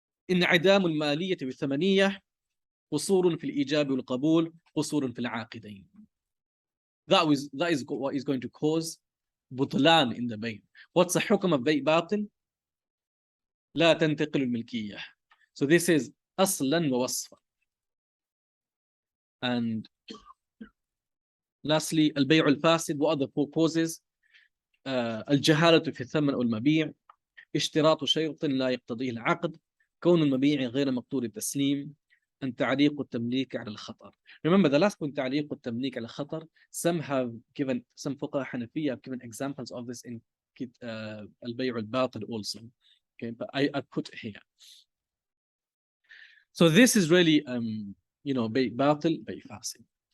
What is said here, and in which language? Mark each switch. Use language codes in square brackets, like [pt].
[ar] انعدام المالية والثمنية قصور في الإيجاب والقبول قصور في العاقدين. [en] That is what is going to cause بطلان in the bay'. What's the حكم of bay' باطل? [ar] لا تنتقل الملكية. [en] So this is [ar] أصلا ووصفا. [en] And lastly, البيع الفاسد. What are the four causes? [ar] الجهالة في الثمن أو المبيع، اشتراط شرط لا يقتضيه العقد، كون المبيع غير مقدور التسليم، أن تعليق التمليك على الخطر. [en] Remember the last point, [ar] تعليق التمليك على الخطر. [en] Some [ar] فقهاء حنفية [en] have given examples of this in [ar] البيع الباطل [en] also. Okay, but I put here. So this is really [ar] بيع باطل, بيع فاسد.